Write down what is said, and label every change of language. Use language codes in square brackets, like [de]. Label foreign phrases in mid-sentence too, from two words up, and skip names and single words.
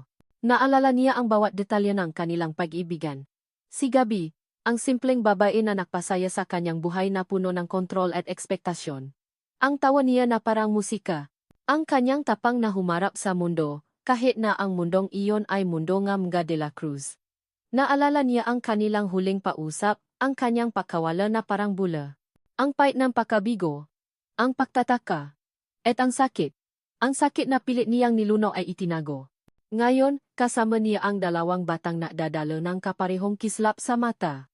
[tl] Naalala niya ang bawat detalye ng kanilang pag-ibigan. Si Gabi, ang simpleng babae na nagpasaya sa kanyang buhay na puno ng kontrol at ekspektasyon. Ang tawa niya na parang musika. Ang kanyang tapang na humarap sa mundo, kahit na ang mundong iyon ay mundo ng Mga de la Cruz. Naalala niya ang kanilang huling pausap, ang kanyang pakawala na parang bula. Ang pait ng pakabigo, ang pagtataka, at ang sakit. Ang sakit na pilit niyang nilunaw ay itinago. Ngayon, kasama niya ang dalawang batang nadadala ng kaparehong kislap sa mata.